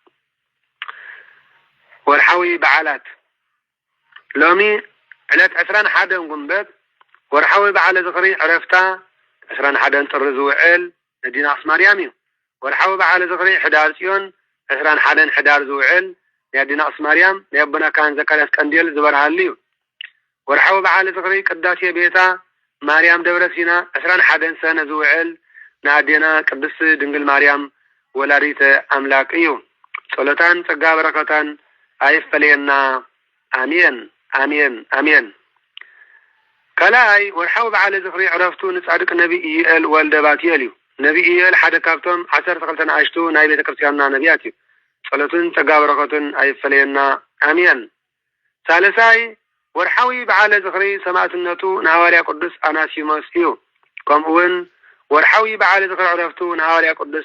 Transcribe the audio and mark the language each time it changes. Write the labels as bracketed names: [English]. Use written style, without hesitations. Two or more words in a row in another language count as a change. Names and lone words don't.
[Tigrinya] ወርሓዊ በዓላት ሎሚ ዕለት 21 ጉንበት ወርሓዊ በዓል ዝኽሪ ዕረፍታ 21 ጥሪ ዝውዕል ነዲናስ ማርያም እዩ። ወርሓዊ በዓል ዝኽሪ ሕዳር ጽዮን 21 ሕዳር ዝውዕል ነዲናስ ማርያም ነአቡና ካህን ዘካርያስ ቀንዲል ዝበርሃሉ እዩ። ወርሓዊ በዓል ዝኽሪ ቅዳሴ ቤታ ማርያም ደብረ ሲና 21 ሰነ ዝውዕል ንአዴና ቅድስት ድንግል ማርያም ወላዲተ አምላክ እዩ። ጸሎታን ጸጋ በረከታን አይፈለየና አሜን አሜን አሜን። ከላይ ወርሓዊ በዓል ዝኽሪ ዕረፍቱ ንጻድቅ ነቢይ ኢዩኤል ወልደ ባትየል እዩ። ነቢይ ኢዩኤል ሓደ ካብቶም 12 አሽቱ ናይ ቤተ ክርስቲያንና ነቢያት እዩ። ጸሎቱን ጸጋ በረከቱን አይፈለየና አሜን። ሳልሳይ ወርሓዊ በዓል ዝኽሪ ሰማዕትነቱ ንሐዋርያ ቅዱስ አናሲሞስ እዩ። ከምኡውን ወርሓዊ በዓል ዝኽሪ ዕረፍቱ ንሐዋርያ ቅዱስ